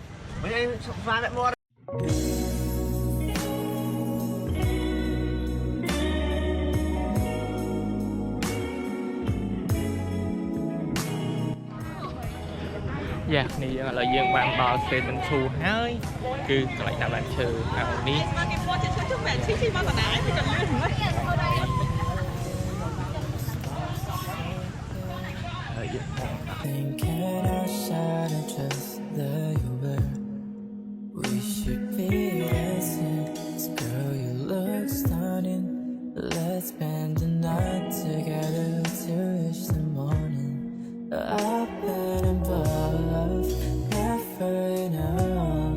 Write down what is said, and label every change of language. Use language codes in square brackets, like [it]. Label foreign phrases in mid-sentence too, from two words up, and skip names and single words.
[km] យ៉ានេះយើងឥឡូវយើងបានដល់ station 2ហើយគឺកន្លែងតាមឡានឈើហើយនេះហើយយើង [en] Thinking outside of just the Uber. We should be dancing. Girl, you look stunning. Let's spend the night together to reach the morning. Up and above, never enough.